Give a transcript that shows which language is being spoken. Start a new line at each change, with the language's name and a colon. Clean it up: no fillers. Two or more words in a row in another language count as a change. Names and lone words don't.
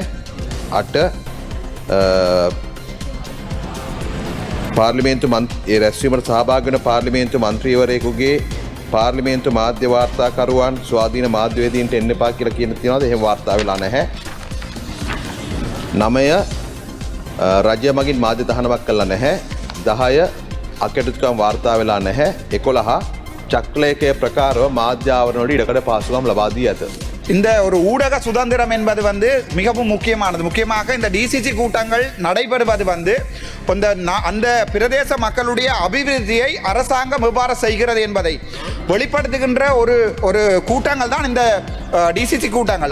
Sinhala: 8 පාර්ලිමේන්තු ඒ රැස්වීමට සහභාගී වන පාර්ලිමේන්තු මන්ත්‍රීවරයෙකුගේ පාර්ලිමේන්තු මාධ්‍ය වාර්තාකරුවන් ස්වාධීන මාධ්‍යවේදීන්ට එන්න එපා කියලා කියන තියෙනවද? එහෙම වාර්තා වෙලා නැහැ. 9 රාජ්‍ය මගින් මාධ්‍ය තහනමක් කළා නැහැ. 10 අකටුකම් වාර්තා වෙලා නැහැ. 11 චක්‍රලේඛය ප්‍රකාරව මාධ්‍ය ආවරණවල ඉඩකඩ පාසුකම් ලබා දී ඇත.
Tamil: இந்த ஒரு ஊடக சுதந்திரம் என்பது வந்து மிகவும் முக்கியமானது. முக்கியமாக இந்த டிசிசி கூட்டங்கள் நடைபெறுவது வந்து அந்த பிரதேச மக்களுடைய அபிவிருத்தியை அரசாங்கம் எவ்வாறு செய்கிறது என்பதை வெளிப்படுத்துகின்ற ஒரு கூட்டங்கள் தான் இந்த டிசிசி கூட்டங்கள்.